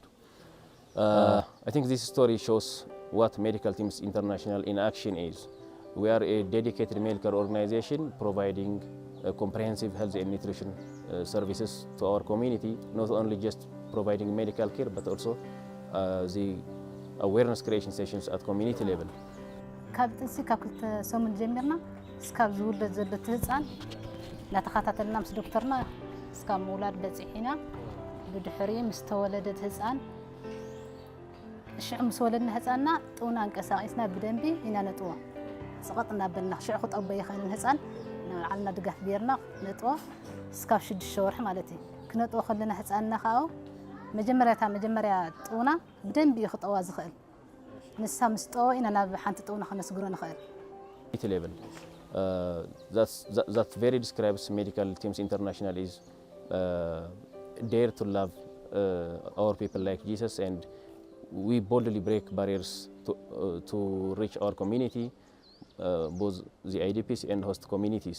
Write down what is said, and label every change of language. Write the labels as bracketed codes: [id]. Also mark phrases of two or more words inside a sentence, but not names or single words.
[en] I think this story shows what Medical Teams International in action is. We are a dedicated medical organization providing comprehensive health and nutrition services to our community, not only just providing medical care, but also the awareness creation sessions at community level. [ti] ካብ ጥንሲ ካብ 2 ሰሙን ጀሚርና እስካብ ዝውለድ ዘሎ ህፃን እናተኸታተልና ምስ ዶክተርና እስካብ ምውላድ በፂሒና ብድሕሪ ምስ ተወለደት ህፃን ሽዑ ምስ ወለድና ህፃንና ጡና እንቀሳቂስና ብደንቢ ኢና ነጥዎ ስቐጥና በልና ሽዑ ክጠቦ ይኸንን ህፃን ዓልና ድጋፍ ጌርና ነጥዎ እስካብ 6 ወርሒ ማለት እዩ ክነጥዎ ከለና ህፃንና ካው መጀመርያ ጡና ብደንቢ ይኽጠዋ ዝኽእል ንሳ ምስ ጠዎ ኢና ናብ ሓንቲ ጡና ከነስግሮ ንኽእል [en] level. That very describes Medical Teams International is dare to love our people like Jesus, and we boldly break barriers to reach our community, both the IDPs and host communities.